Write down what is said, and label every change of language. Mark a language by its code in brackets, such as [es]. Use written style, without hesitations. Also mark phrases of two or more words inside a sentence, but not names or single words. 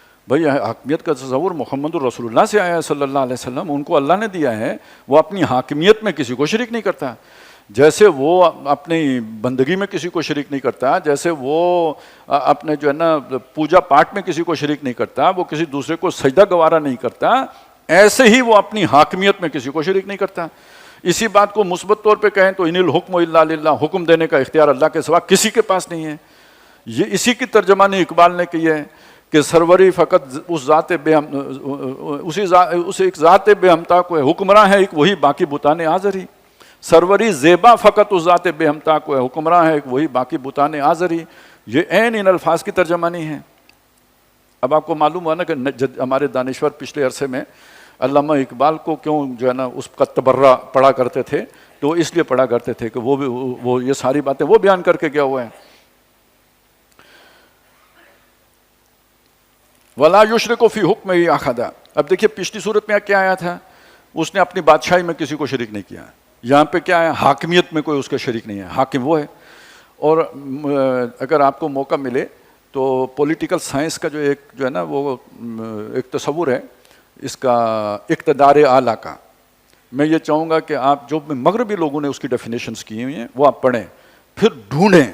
[ur] بھئی حاکمیت کا تصور محمد الرسول اللہ سے آیا ہے صلی اللہ علیہ وسلم، ان کو اللہ نے دیا ہے، وہ اپنی حاکمیت میں کسی کو شریک نہیں کرتا، جیسے وہ اپنی بندگی میں کسی کو شریک نہیں کرتا، جیسے وہ اپنے جو ہے نا پوجا پاٹ میں کسی کو شریک نہیں کرتا، وہ کسی دوسرے کو سجدہ گوارا نہیں کرتا، ایسے ہی وہ اپنی حاکمیت میں کسی کو شریک نہیں کرتا۔ اسی بات کو مثبت طور پہ کہیں تو [ar] ان الحکم الا للہ، [ur] حکم دینے کا اختیار اللہ کے سوا کسی کے پاس نہیں ہے۔ یہ اسی کی ترجمانی اقبال نے کی ہے کہ سروری فقط اس ایک ذات بے ہمتا کو ہے، حکمراں ہے ایک وہی باقی بتان آزری۔ سروری زیبا فقط اس ذات بے ہمتا کو ہے، حکمراں ہے ایک وہی باقی بتان آزری۔ یہ عین ان الفاظ کی ترجمانی ہے۔ اب آپ کو معلوم ہوا نا کہ ہمارے دانشور پچھلے عرصے میں علامہ اقبال کو کیوں جو ہے نا اس کا تبرہ پڑھا کرتے تھے، تو اس لیے پڑھا کرتے تھے کہ وہ یہ ساری باتیں وہ بیان کر کے گیا ہوا ہے۔ [ar] وَلَا يُشْرِكُ فِي حُكْمِهِ أَحَدًا۔ [ur] اب دیکھیے پچھلی صورت میں کیا آیا تھا، اس نے اپنی بادشاہی میں کسی کو شریک نہیں کیا، یہاں پہ کیا ہے، حاکمیت میں کوئی اس کا شریک نہیں ہے، حاکم وہ ہے۔ اور اگر آپ کو موقع ملے تو [en] political science [ur] کا جو ہے نا وہ ایک تصور ہے اس کا اقتدار اعلیٰ کا، میں یہ چاہوں گا کہ آپ جو مغربی لوگوں نے اس کی ڈیفینیشنز کی ہوئی ہیں وہ آپ پڑھیں، پھر ڈھونڈیں۔